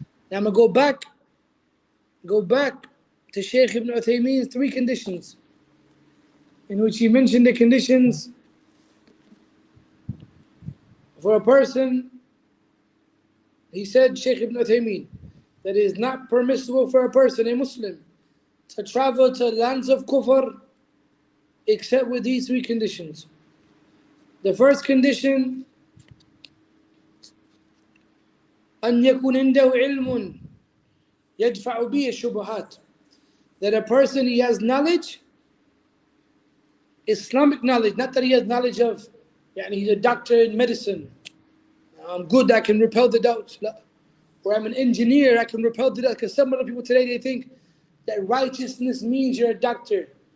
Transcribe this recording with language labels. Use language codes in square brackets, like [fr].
[en] Now I'm going to go back to Shaykh Ibn Uthaymeen's 3 conditions, in which he mentioned the conditions for a person. He said, Shaykh Ibn Uthaymeen, that it is not permissible for a person, a Muslim, to travel to lands of kufr except with these 3 conditions. The first condition [ar] أن يكون عنده علم يدفع به الشبهات. [en] That a person, he has knowledge, Islamic knowledge, not that he has knowledge of, he's a doctor in medicine. I'm good, I can repel the doubts. Or I'm an engineer, I can repel the doubts. Because some other people today, they think that righteousness means you're a doctor.